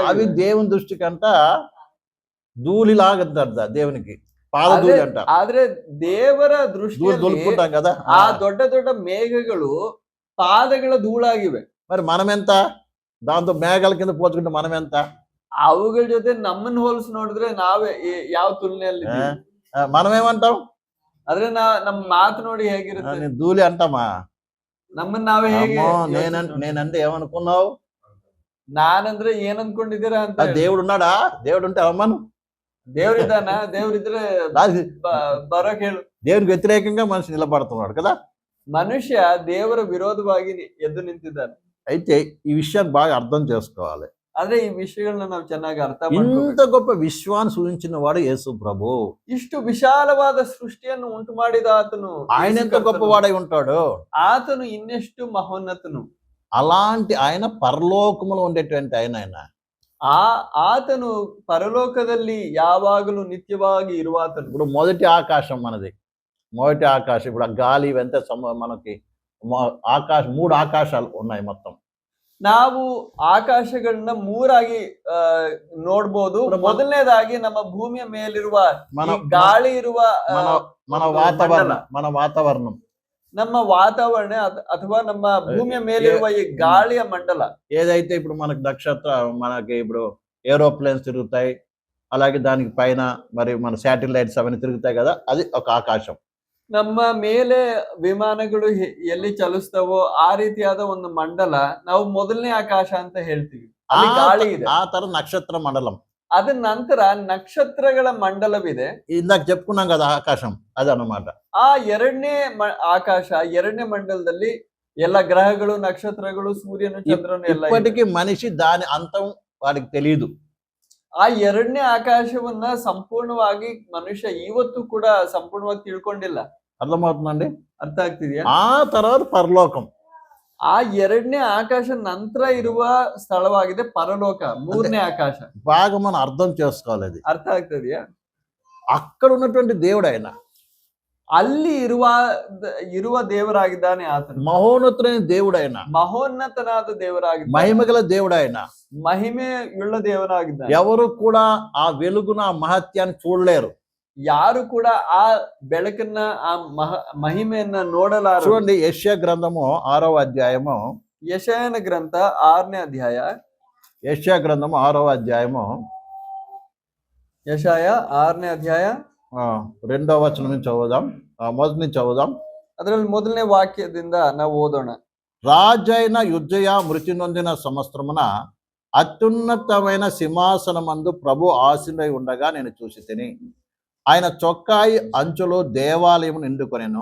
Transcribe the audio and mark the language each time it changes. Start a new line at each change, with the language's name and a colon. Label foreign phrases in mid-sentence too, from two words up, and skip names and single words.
Telugu: అవి దేవుని దృష్టికంట ధూళిలాగంట, దేవునికి పాదధూళి అంట.
Kannada: ಆದ್ರೆ ದೇವರ ದೃಷ್ಟಿಯಲ್ಲಿ
Telugu: దులుపుకుంటాం కదా,
Kannada: ಆ ದೊಡ್ಡ ದೊಡ್ಡ ಮೇಘಗಳು ಪಾದಗಳ ಧೂಳಾಗಿವೆ.
Telugu: మరి మనం ఎంత? దాంతో మేఘాల కింద పోల్చుకుంటే మనం ఎంత?
Kannada: ಅವುಗಳ ಜೊತೆ ನಮ್ಮನ್ನ ಹೋಲಿಸಿ ನೋಡಿದ್ರೆ ನಾವೇ ಯಾವ ತುಲನೆಯಲ್ಲಿ
Telugu: మనం ఏమంటాం?
Kannada: ಆದ್ರೆ ನಮ್ಮ ಮಾತು ನೋಡಿ ಹೇಗಿರುತ್ತೆ?
Telugu: నేను ధూళి అంటామా?
Kannada: ನಮ್ಮನ್ನ ನಾವೇ ಹೇಗೆ?
Telugu: నేనంటే ఏమనుకున్నావు?
Kannada: ನಾನಂದ್ರೆ ಏನ್ ಅನ್ಕೊಂಡಿದ್ದೀರಾ ಅಂತ.
Telugu: దేవుడు ఉన్నాడా? దేవుడు ఉంటే అవమాను.
Kannada: ದೇವ್ರಿದ್ದಾನ? ದೇವ್ರಿದ್ರೆ ಬರೋಕ್ ಹೇಳು.
Telugu: దేవునికి వ్యతిరేకంగా మనిషి నిలబడుతున్నాడు కదా.
Kannada: మనుష్య ದೇವರ ವಿರೋಧವಾಗಿ ಎದ್ದು ನಿಂತಿದ್ದಾನೆ.
Telugu: అయితే ఈ విషయాన్ని బాగా అర్థం చేసుకోవాలి.
Kannada: ಆದ್ರೆ ಈ ವಿಷಯಗಳನ್ನ ನಾವು ಚೆನ್ನಾಗಿ ಅರ್ಥ
Telugu: ఇంత
Kannada: ಮಾಡ್ಕೋಬೇಕು.
Telugu: గొప్ప విశ్వాన్ని సూచించిన వాడు యేసు ప్రభు.
Kannada: ಇಷ್ಟು ವಿಶಾಲವಾದ ಸೃಷ್ಟಿಯನ್ನು ಉಂಟು ಮಾಡಿದ ಆತನು,
Telugu: ఆయన ఎంత గొప్పవాడై ఉంటాడు?
Kannada: ಆತನು ಇನ್ನೆಷ್ಟು ಮಹೋನ್ನತನು.
Telugu: అలాంటి ఆయన పరలోకములో ఉండేటువంటి ఆయన.
Kannada: ಆತನು ಪರಲೋಕದಲ್ಲಿ ಯಾವಾಗಲೂ ನಿತ್ಯವಾಗಿ ಇರುವಾತನು.
Telugu: ఇప్పుడు మొదటి ఆకాశం మనది. మొదటి ఆకాశం, ఇప్పుడు ఆ గాలి ఇవంతా మనకి ఆకాశం, 3 ఆకాశాలు ఉన్నాయి మొత్తం.
Kannada: ನಾವು ಆಕಾಶಗಳನ್ನ ಮೂರಾಗಿ ನೋಡ್ಬೋದು. ಮೊದಲನೇದಾಗಿ ನಮ್ಮ ಭೂಮಿಯ ಮೇಲಿರುವ ಗಾಳಿ ಇರುವ
Telugu: మన వాతావరణం,
Kannada: ನಮ್ಮ ವಾತಾವರಣ ಅಥವಾ ನಮ್ಮ ಭೂಮಿಯ ಮೇಲಿರುವ ಈ ಗಾಳಿಯ ಮಂಡಲ.
Telugu: ఏదైతే ఇప్పుడు మనకి మనకి ఇప్పుడు ఏరోప్లేన్స్ తిరుగుతాయి, అలాగే దానికి పైన మరి మన శాటిలైట్స్ అవన్నీ తిరుగుతాయి కదా, అది ఒక ఆకాశం.
Kannada: ನಮ್ಮ ಮೇಲೆ ವಿಮಾನಗಳು ಎಲ್ಲಿ ಚಲಿಸ್ತಾವೋ ಆ ರೀತಿಯಾದ ಒಂದು ಮಂಡಲ ನಾವು ಮೊದಲನೇ ಆಕಾಶ ಅಂತ ಹೇಳ್ತೀವಿ. ಅಲ್ಲಿ ಗಾಳಿ ಇದೆ.
Telugu: ఆ తర్వాత నక్షత్ర మండలం.
Kannada: ಅದ ನಂತರ ನಕ್ಷತ್ರಗಳ ಮಂಡಲವಿದೆ.
Telugu: ఇందాక చెప్పుకున్నాం కదా ఆకాశం, అదన్నమాట.
Kannada: ಆ ಎರಡನೇ ಆಕಾಶ, ಎರಡನೇ ಮಂಡಲದಲ್ಲಿ ಎಲ್ಲ ಗ್ರಹಗಳು, ನಕ್ಷತ್ರಗಳು, ಸೂರ್ಯನು, ಚಂದ್ರನು ಎಲ್ಲ.
Telugu: ఇప్పటికీ మనిషి దాని అంతం వాడికి తెలియదు.
Kannada: ಆ ಎರಡನೇ ಆಕಾಶವನ್ನ ಸಂಪೂರ್ಣವಾಗಿ ಮನುಷ್ಯ ಇವತ್ತು ಕೂಡ ಸಂಪೂರ್ಣವಾಗಿ ತಿಳ್ಕೊಂಡಿಲ್ಲ.
Telugu: అర్థమవుతుందండి?
Kannada: ಅರ್ಥ ಆಗ್ತಿದ್ಯಾ?
Telugu: ఆ తర్వాత పరలోకం.
Kannada: ಆ ಎರಡನೇ ಆಕಾಶ ನಂತರ ಇರುವ ಸ್ಥಳವಾಗಿದೆ ಪರಲೋಕ, ಮೂರನೇ ಆಕಾಶ.
Telugu: బాగా మనం అర్థం చేసుకోవాలి అది.
Kannada: ಅರ್ಥ ಆಗ್ತದ್ಯಾ?
Telugu: అక్కడ ఉన్నటువంటి దేవుడు ఆయన.
Kannada: ಅಲ್ಲಿ ಇರುವ ದೇವರಾಗಿದ್ದಾನೆ ಆತನು.
Telugu: మహోన్నతుడైన దేవుడు ఆయన.
Kannada: ಮಹೋನ್ನತನಾದ ದೇವರಾಗಿದ್ದಾನೆ.
Telugu: మహిమగల దేవుడు ఆయన.
Kannada: ಮಹಿಮೆಯುಳ್ಳ ದೇವರಾಗಿದ್ದಾನೆ.
Telugu: ఎవరు కూడా ఆ వెలుగున ఆ మహత్యాన్ని చూడలేరు.
Kannada: ಯಾರು ಕೂಡ ಆ ಬೆಳಕನ್ನ, ಆ ಮಹಿಮೆಯನ್ನ ನೋಡಲಾರರು.
Telugu: చూడండి, యెషయా గ్రంథము 6వ అధ్యాయము.
Kannada: ಯೆಶಾಯನ ಗ್ರಂಥ 6ನೇ ಅಧ್ಯಾಯ.
Telugu: యెషయా గ్రంథము 6వ అధ్యాయము.
Kannada: ಯೆಶಾಯ 6ನೇ ಅಧ್ಯಾಯ
Telugu: 2వ వచనం నుంచి చదువుదాం. మొదటి నుంచి చదువుదాం.
Kannada: ಅದರಲ್ಲಿ ಮೊದಲನೇ ವಾಕ್ಯದಿಂದ ನಾವು ಓದೋಣ.
Telugu: రాజైన యుజ్జయ మృతి నొందిన సంవత్సరమున అత్యున్నతమైన సింహాసనమందు ప్రభు ఆసీనుడై ఉండగా నేను చూసి తిని, ఆయన చొక్కాయి అంచులో దేవాలయం నిండుకొనెను.